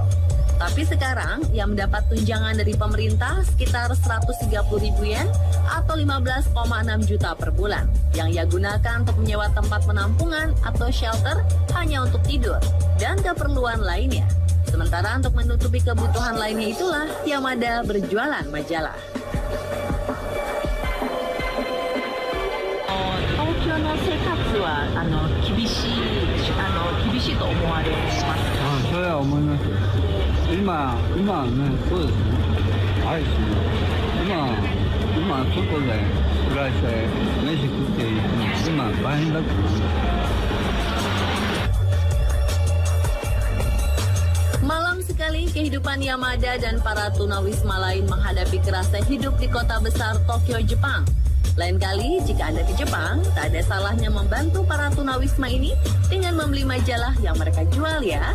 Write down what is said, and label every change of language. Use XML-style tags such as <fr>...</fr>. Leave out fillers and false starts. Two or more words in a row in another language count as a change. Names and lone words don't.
<id>Tapi sekarang ia mendapat tunjangan dari pemerintah sekitar 130.000 yen atau 15,6 juta per bulan yang ia gunakan untuk menyewa tempat penampungan atau shelter hanya untuk tidur dan keperluan lainnya. Sementara untuk menutupi kebutuhan lainnya itulah Yamada berjualan majalah.</id> <ja>東京の生活は厳しいと思われますか？それは思います。今はね、そうですね。はい、今外で暮らして飯食って今大変だと思います。</ja> <id>Malam sekali kehidupan Yamada dan para tunawisma lain menghadapi kerasnya hidup di kota besar Tokyo, Jepang. Lain kali, jika Anda ke Jepang, tak ada salahnya membantu para tunawisma ini dengan membeli majalah yang mereka jual ya.</id>